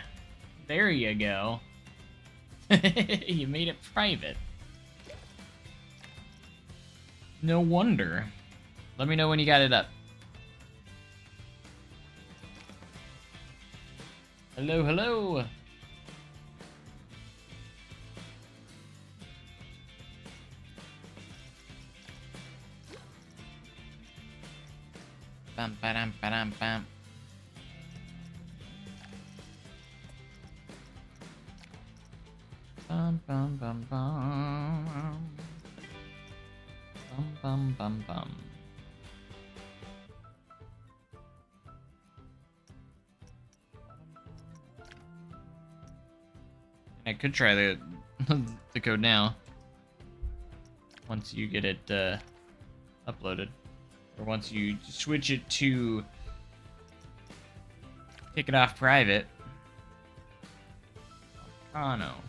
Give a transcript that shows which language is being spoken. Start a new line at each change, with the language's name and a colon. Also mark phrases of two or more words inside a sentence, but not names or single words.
English: There you go. You made it private. No wonder. Let me know when you got it up. Hello, hello. Bam, ba-dam, ba-dam, bam. Bum, bum, bum, bum. Bum, bum, bum, bum. I could try the the code now. Once you get it uploaded, or once you switch it to take it off private. Oh no.